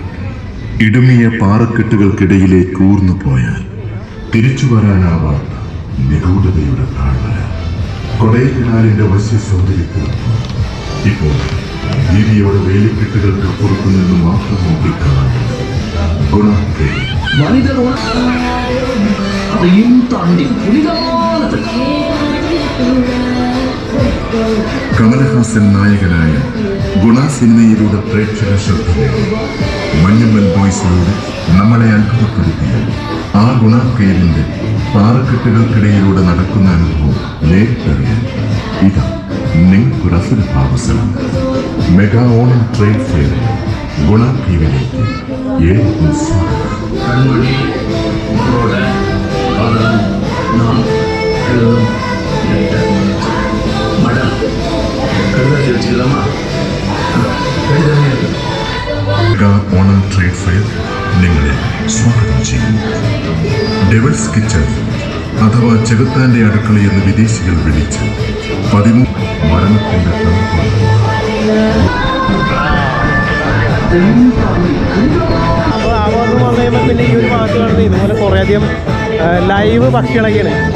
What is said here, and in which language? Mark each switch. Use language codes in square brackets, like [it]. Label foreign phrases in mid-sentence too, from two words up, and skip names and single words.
[ml] ഇടുങ്ങിയ പാറക്കെട്ടുകൾക്കിടയിലേക്ക് ഊർന്നു പോയാൽ തിരിച്ചു വരാനാവാത്ത നിഗൂഢതയുടെ താഴ്വര. കൊടൈക്കനാലിന്റെ വശ്യ സൗന്ദര്യത്തിനൊപ്പം ഇപ്പോൾ ഭീതിയോടെ വേലിക്കെട്ടുകൾക്ക് പുറത്തു നിന്ന് മാത്രം നോക്കിക്കാണാൻ ഗുണ കേവ്. [ta] மனிதர் அதையும் தாண்டி புனிதானது. [ml] കമൽഹാസൻ നായകനായ ഗുണ സിനിമയിലൂടെ പ്രേക്ഷക ശ്രദ്ധ നേടി. മഞ്ഞുമൽ ബോയ്സിലൂടെ നമ്മളെ അത്ഭുതപ്പെടുത്തിയ ആ ഗുണ കേവിന്റെ പാറക്കെട്ടുകൾക്കിടയിലൂടെ നടക്കുന്ന അനുഭവം നേരിട്ടറിയാൻ ഇതാ നിങ്ങൾക്കൊരസുര അവസരം. മെഗാ ഓണം ട്രേഡ് ഫെയറിൽ ഗുണ കേവിലേക്ക് ഏവർക്കും സ്വാഗതം. [ta] கண்மணி உங்களோட காதலன் நான் எழுதும் லெட்டர். மேடம் கழுதாசி வச்சுக்கலாமா? எழுதவே [ml] മെഗാ ഓണം ട്രേഡ് ഫെയർ നിങ്ങളെ സ്വാഗതം ചെയ്യുന്നു. ഡെവിൾസ് കിച്ചൺ അഥവാ ചെകുത്താന്റെ അടുക്കളയെന്ന് വിദേശികൾ വിളിച്ച് 13 മരണത്തിന്റെ തണുപ്പുള്ള അപ്പോൾ ആ ഭാഗത്ത് വന്നു കഴിയുമ്പോൾ പിന്നെ ഈ ഒരു ഭാഗത്ത് കാണുന്നത് ഇതുപോലെ കുറേയധികം ലൈവ് പക്ഷികളൊക്കെയാണ്.